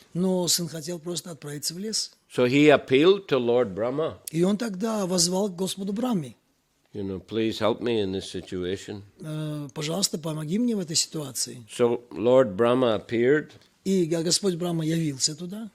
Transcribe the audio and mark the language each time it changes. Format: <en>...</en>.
<ru>Но сын хотел просто отправиться в лес.</ru> <en>So he appealed to Lord Brahma.</en> <ru>И он тогда воззвал к Господу Брахме.</ru> <en>Please help me in this situation.</en> <ru>Пожалуйста, помоги мне в этой ситуации.</ru> <en>So Lord Brahma appeared.</en> <ru>И Господь Брахма явился туда.</ru>